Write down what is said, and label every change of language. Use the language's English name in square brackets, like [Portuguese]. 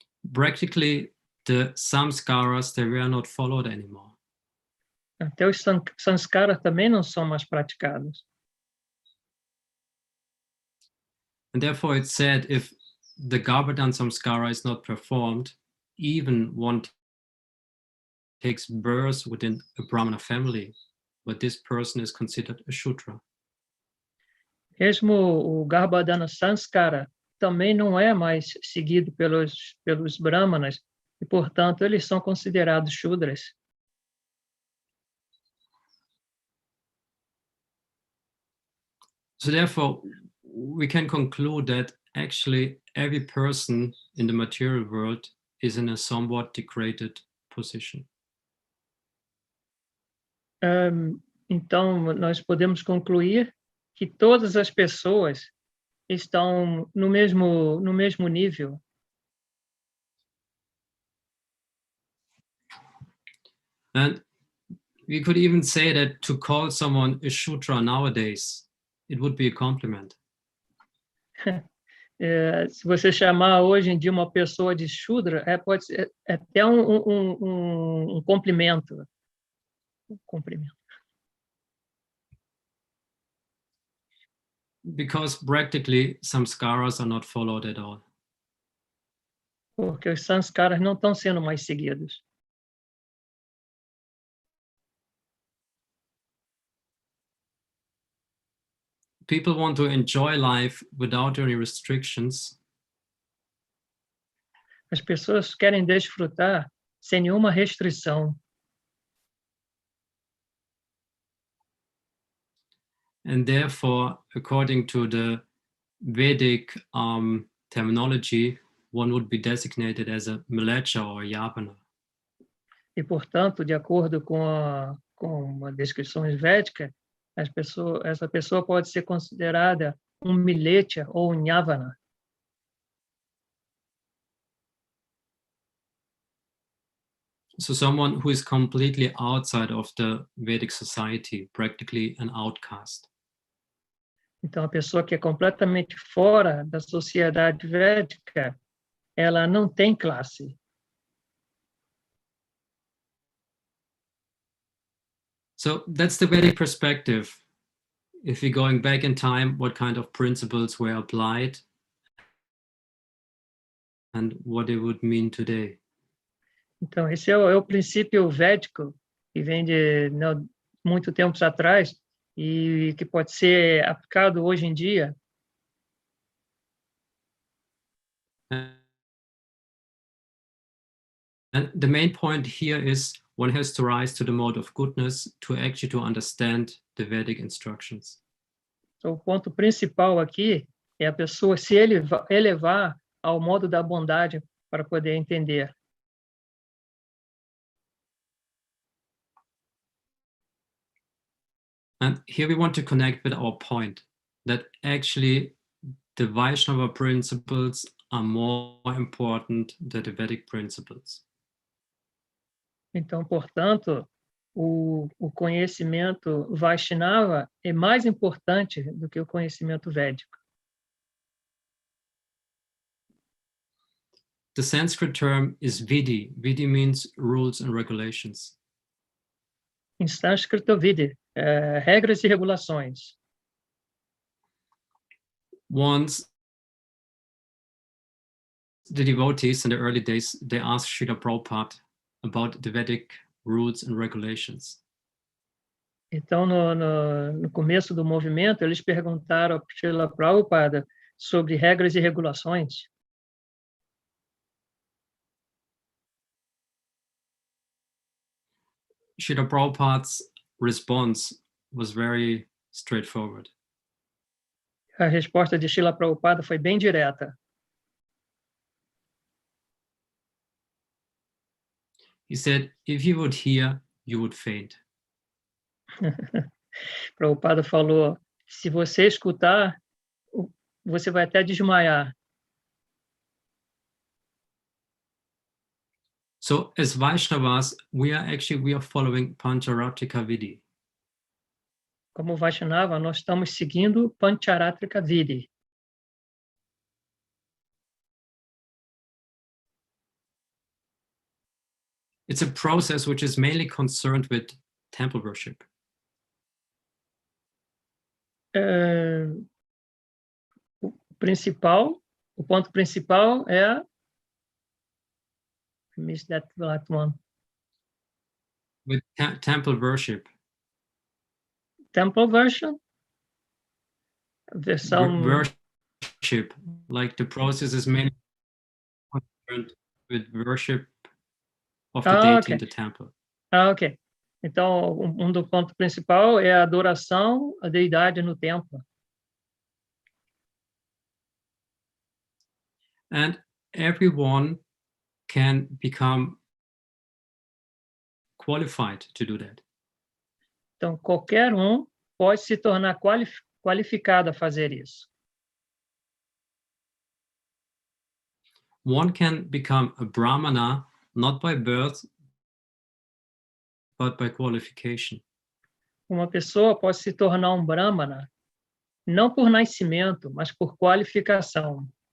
[English] Practically, the samskaras, they were not followed anymore. [Portuguese] Até os sanskaras também não são mais praticados. [English] And therefore it's said if the Bhagavatam samskara is not performed, even one takes birth within a Brahmana family, but this person is considered a Shudra. [Portuguese] Mesmo o Garbhadana Sanskara também não é mais seguido pelos Brahmanas, e, portanto, eles são considerados Shudras. [English] So therefore, we can conclude that actually every person in the material world is in a somewhat degraded position. [Portuguese] Então, nós podemos concluir que todas as pessoas estão no mesmo nível. [English] And we could even say that to call someone a Shudra nowadays, it would be a compliment. [Portuguese] Se você chamar hoje em dia uma pessoa de Shudra, pode ser até um cumprimento. [English] Because practically samskaras are not followed at all. [Portuguese] Porque os sanskaras não estão sendo mais seguidos. [English] People want to enjoy life without any restrictions. [Portuguese] As pessoas querem desfrutar sem nenhuma restrição. [English] And therefore, according to the Vedic terminology, one would be designated as a Mlecha or a Yavana. [Portuguese] E, portanto, de acordo com as descrições védicas, essa pessoa pode ser considerada um Milecha ou um Yavana. [English] So someone who is completely outside of the Vedic society, practically an outcast. [Portuguese] Então, a pessoa que é completamente fora da sociedade védica, ela não tem classe. [English] So that's the Vedic perspective. If we're going back in time, what kind of principles were applied and what it would mean today. [Portuguese] Então, esse é o princípio védico, que vem de muito tempos atrás e que pode ser aplicado hoje em dia. [English] And the main point here is one has to rise to the mode of goodness to actually to understand the Vedic instructions. [Portuguese] Então, o ponto principal aqui é a pessoa se elevar ao modo da bondade para poder entender. [English] And here we want to connect with our point that actually the Vaishnava principles are more important than the Vedic principles. [Portuguese] Então, portanto, o conhecimento Vaishnava é mais importante do que o conhecimento védico. [English] The Sanskrit term is Vidi. Vidi means rules and regulations. [Portuguese] Em sânscrito, vidi, regras e regulações. [English] Once the devotees in the early days, they asked Srila Prabhupada about the Vedic rules and regulations. [Portuguese] Então, no começo do movimento, eles perguntaram a Srila Prabhupada sobre regras e regulações. [English] Srila Prabhupada's response was very straightforward. [Portuguese] A resposta de Srila Prabhupada foi bem direta. [English] He said, if you would hear, you would faint. [Portuguese] Prabhupada falou, se você escutar, você vai até desmaiar. [English] So as Vaishnavas, we are following Pancharatrika Vidi. [Portuguese] Como Vaishnava, nós estamos seguindo Pancharatrika Vidi. [English] It's a process which is mainly concerned with temple worship. [Portuguese] O ponto principal é... [English] I missed that one. with temple worship. Temple version? [Portuguese] Versão... [English] Worship, like the process is mainly concerned with worship of the deity in the temple. Ok. [Portuguese] Então, do ponto principal é a adoração à deidade no templo. [English] And everyone can become qualified to do that. [Portuguese] Então, qualquer pode se tornar qualificado a fazer isso. [English] One can become a brahmana not by birth, but by qualification. [Portuguese] Uma pessoa pode se tornar brahmana não por nascimento, mas por qualificação.